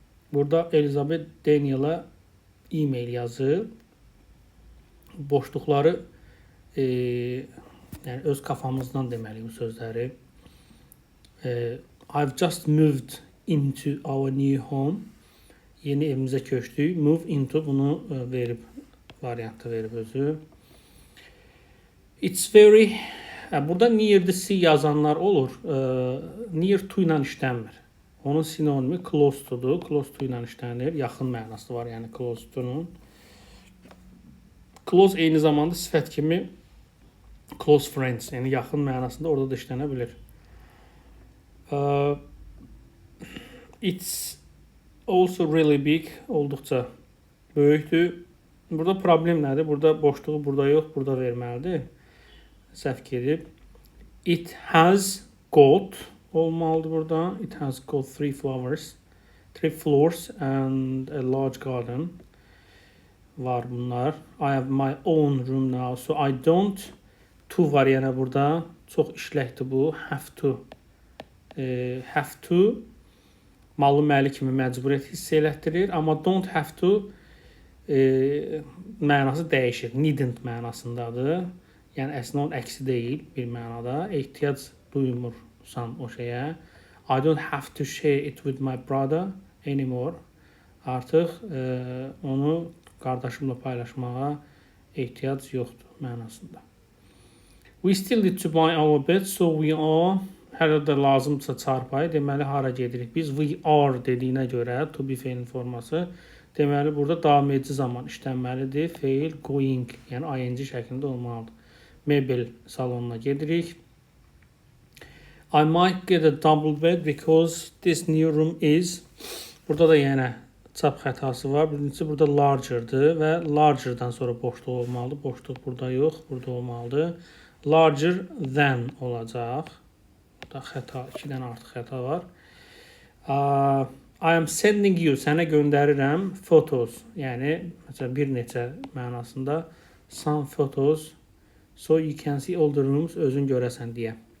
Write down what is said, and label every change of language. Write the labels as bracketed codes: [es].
[az] Burada Elizabeth Daniel'a e-mail yazır. Boşluqları yəni öz kafamızdan deməli bu sözləri. [en] I've just moved into our new home. [az] Yeni evimizə köçdük. [en] Move into [az] bunu verib variantı verib özü. [en] It's very [az] burada [en] near the sea [az] yazanlar olur. [en] Near to [az] ilə işlənmir. Onun sinonimi [en] close to'dur. Close to [az] ilə işlənir. Yaxın mənası var, yəni close to'nun. Close eyni zamanda sifət kimi [en] close friends, [az] yəni yaxın mənasında orada da işlənə bilir. [en] It's also really big, [az] olduqca böyükdür. Burada problem nədir? Burada boşluğu burada yox, burada verməlidir. Səhv gedib. [en] It has got [az] olmalıdır burada. [en] It has got 3 floors and a large garden. [az] Var bunlar. [en] I have my own room now. So I don't. [az] To var yəni burada. Çox işləkdir bu. [en] Have to. Have to. [az] Mallı məli kimi məcburiyyət hiss elətdirir. Amma [en] don't have to [az] mənası dəyişir. Needn't mənasındadır. Yəni əslində onun əksi deyil bir mənada. Ehtiyac duymursan o şeyə. [en] I don't have to share it with my brother anymore. [az] Artıq onu qardaşımla paylaşmağa ehtiyac yoxdur mənasında. [en] We still need to buy our bed, so we are. [az] Hələ də lazımdırsa çarpayı, deməli hara gedirik? Biz [en] we are [az] dediyinə görə to be feilin forması. Deməli burada davam edici zaman işlənməlidir. Feil [en] going, [az] yəni ing şəklində olmalıdır. Mebel salonuna gedirik. [en] I might get a double bed because this new room is. [az] Burada da yenə çap xətası var. Birincisi burada larger'dır və larger'dan sonra boşluq olmalıdır. Boşluq burada yox, burada olmalıdır. [en] Larger than [az] olacaq. Burada xəta, 2-dən artıq xəta var. [en] I am sending you, [az] sənə göndərirəm [en] photos, [az] yəni məsələn bir neçə mənasında [en] some photos so you can see all the rooms, [az] özün görəsən deyə.